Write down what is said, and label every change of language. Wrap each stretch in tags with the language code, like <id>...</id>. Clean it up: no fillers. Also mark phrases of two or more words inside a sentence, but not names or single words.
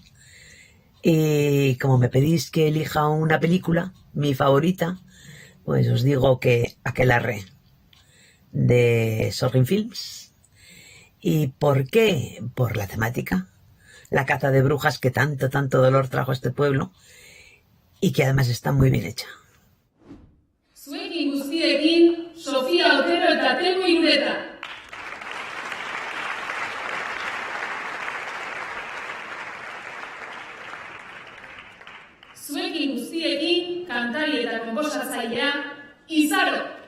<es>Y como me pedís que elija una película, mi favorita, pues os digo que Aquelarre, de Sorgin Films. ¿Y por qué? Por la temática. La caza de brujas que tanto dolor trajo a este pueblo y que además está muy bien hecha.</es> <eu>Zuekin guztiekin, Sofia Otero eta Temu Irureta. Zuekin guztiekin, kantari eta konposatzailea, Izaro.</eu>